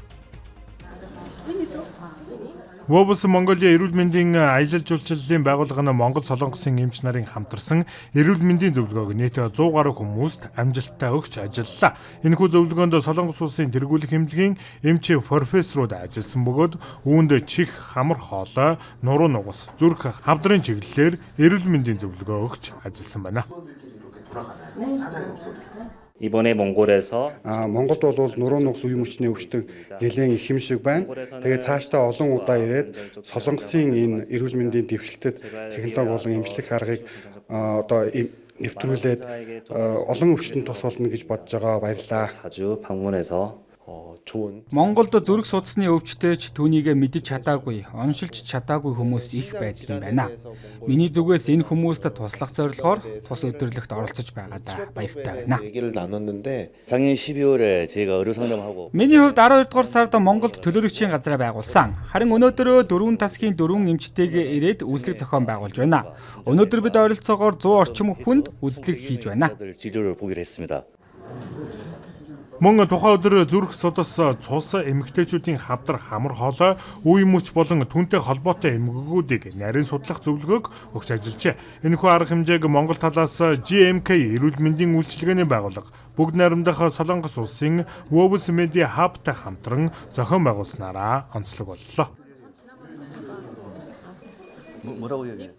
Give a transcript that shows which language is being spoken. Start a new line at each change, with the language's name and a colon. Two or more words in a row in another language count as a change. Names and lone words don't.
Mongolian: Вобс Монголын эрүүл мэндийн аялал жуулчлалын байгууллага нь Монгол Солонгосын эмч нарын хамтарсан эрүүл мэндийн зөвлөгөөг нийт 100 гаруй хүмүүст амжилттай өгч ажиллалаа. Энэхүү зөвлөгөөнд Солонгос улсын тэргүүлэх эмнэлгийн эмч профессорууд ажилласан бөгөөд үүнд чих, хамар хоолой, нуруу нугас, зүрх хавдрын чиглэлээр эрүүл мэндийн зөвлөгөө өгч ажилласан байна.
Korean: 이번에 몽골에서
Mongolian: Монголд бол нуруу нугас үе мөчний өвчтөн нэлээд их юм шиг байна. Тэгээд цаашдаа олон удаа ирээд Солонгосын энэ эрүүл мэндийн дэвшилтэд технологи болон эмчлэх аргыг одоо нэвтрүүлээд олон өвчтөнд тус болно гэж бодож байгаа. Баярлалаа.
Korean: 자주 방문해서 좋은
Mongolian: Монголд зүрх судасны өвчтөж түүнийг мэдэж чадаагүй, оншилж чадаагүй хүмүүс их байдаг юм байна. Миний зүгээс энэ хүмүүст туслах зорилгоор тус өдөрлөгт оролцож байгаадаа баяртай байна.
Korean: 얘기를 나눴는데 작년 12월에 제가 의료 상담하고
Mongolian: Миний хувьд 12 дугаар сард Монголд төлөөлөгчийн газраа байгуулсан. Харин өнөөдөр 4 тасгийн 4 эмчтэйг ирээд үзлэг зохион байгуулж байна. Өнөөдөр бид ойролцоогоор 100 орчим хүнд үзлэг хийж байна.
Korean: 치료를 보기로 했습니다.
Mongolian: Мөн тухайн өдөр зүрх судас цус эмэгтэйчүүдийн хавдар хамар хоолой, үе мөч болон түүнтэй холбоотой эмгэгүүдийг нарийн судлах зөвлөгөөг өгч ажиллажээ. Энэхүү арга хэмжээг Монгол талаас GMK эрүүл мэндийн үйлчилгээний байгууллага, Бүгд найрамдах Солонгос улсын Wobs Media Hub-тай хамтран зохион байгуулснараа онцлог боллоо.
Korean: 뭐라고 얘기해?